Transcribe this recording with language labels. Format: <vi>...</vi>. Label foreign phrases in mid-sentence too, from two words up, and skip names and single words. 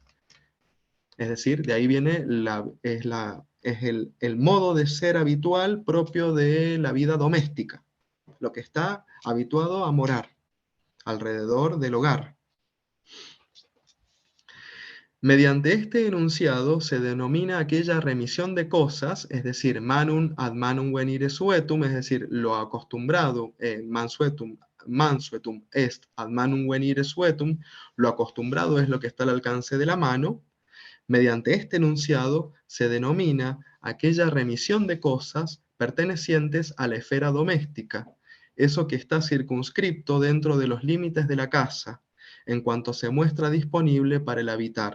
<es>Es decir, de ahí viene el modo de ser habitual propio de la vida doméstica, lo que está habituado a morar alrededor del hogar. Mediante este enunciado se denomina aquella remisión de cosas, es decir,</es> <la>manum ad manum venire suetum,</la> <es>es decir, lo acostumbrado,</es> <la>mansuetum est ad manum venire suetum,</la> <es>lo acostumbrado es lo que está al alcance de la mano. Mediante este enunciado se denomina aquella remisión de cosas pertenecientes a la esfera doméstica, eso que está circunscripto dentro de los límites de la casa, en cuanto se muestra disponible para el habitar.</es>